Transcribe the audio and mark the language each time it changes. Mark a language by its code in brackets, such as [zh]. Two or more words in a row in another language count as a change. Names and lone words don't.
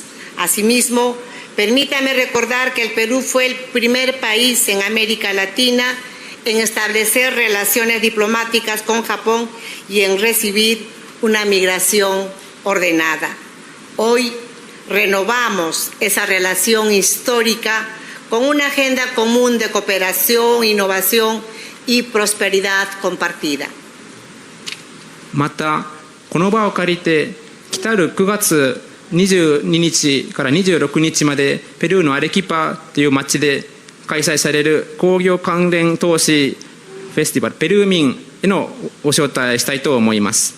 [es] Asimismo, permítame recordar que el Perú fue el primer país en América Latina en establecer relaciones diplomáticas con Japón y en recibir una migración ordenada. Hoy renovamos esa relación histórica con una agenda común de cooperación, innovación y prosperidad compartida. [ja] またこの場を借りて来たる9月22日から26日までペルーのアレキパという町で開催される工業関連投資フェスティバルペルー民へのご招待したいと思います。